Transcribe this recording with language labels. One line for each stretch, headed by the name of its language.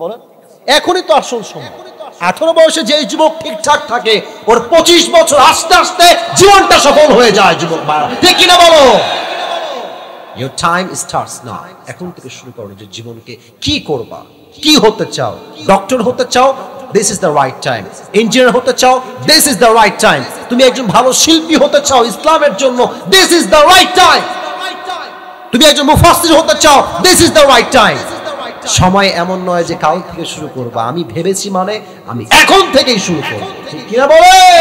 Bangla: বলেন, এখনই তো আসল সময়। 18 বয়সে যে যুবক ঠিকঠাক থাকে, ওর 25 বছর আস্তে আস্তে জীবনটা সফল হয়ে যায় যুবক ভাইরা, ঠিক কিনা বলো?
English: Your time starts now.
Bangla: এখন থেকে শুরু করো যে জীবনকে কি করবা, কি হতে চাও। ডক্টর হতে চাও,
English: this is the right time.
Bangla: Engineer হতে চাও,
English: this is the right time.
Bangla: তুমি একজন ভালো শিল্পী হতে চাও ইসলামের জন্য,
English: this is the right time.
Bangla: তুমি একজন মুফাসসির হতে চাও, this is the right time. সময় এমন নয় যে কাল থেকে শুরু করব, আমি ভেবেছি মানে আমি এখন থেকেই শুরু করব, ঠিক কিনা বলে?